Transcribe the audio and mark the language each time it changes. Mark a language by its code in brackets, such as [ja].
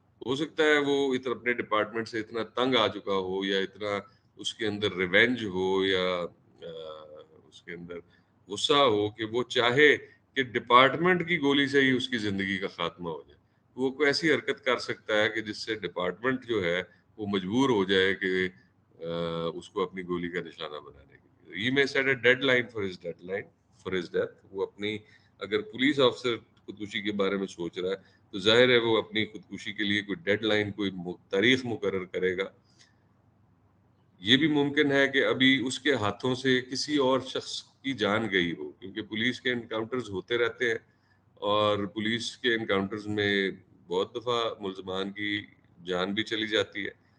[ur] ہو سکتا ہے وہ اپنے ڈپارٹمنٹ سے اتنا تنگ آ چکا ہو, یا اتنا اس کے اندر ریونج ہو, یا اس کے اندر غصہ ہو کہ وہ چاہے کہ ڈپارٹمنٹ کی گولی سے ہی اس کی زندگی کا خاتمہ ہو جائے. وہ کوئی ایسی حرکت کر سکتا ہے کہ جس سے ڈپارٹمنٹ جو ہے وہ مجبور ہو جائے کہ اس کو اپنی گولی کا نشانہ بنانے کے لیے. [en] He may set a deadline for his death. [ur] وہ اپنی, اگر پولیس آفیسر خودکشی کے بارے میں سوچ رہا ہے تو ظاہر ہے وہ اپنی خودکشی کے لیے کوئی ڈیڈ لائن, کوئی تاریخ مقرر کرے گا. یہ بھی ممکن ہے کہ ابھی اس کے ہاتھوں سے کسی اور شخص کی جان گئی ہو, کیونکہ پولیس کے انکاؤنٹرز ہوتے رہتے ہیں, اور پولیس کے انکاؤنٹرز میں بہت دفعہ ملزمان کی جان بھی چلی جاتی ہے.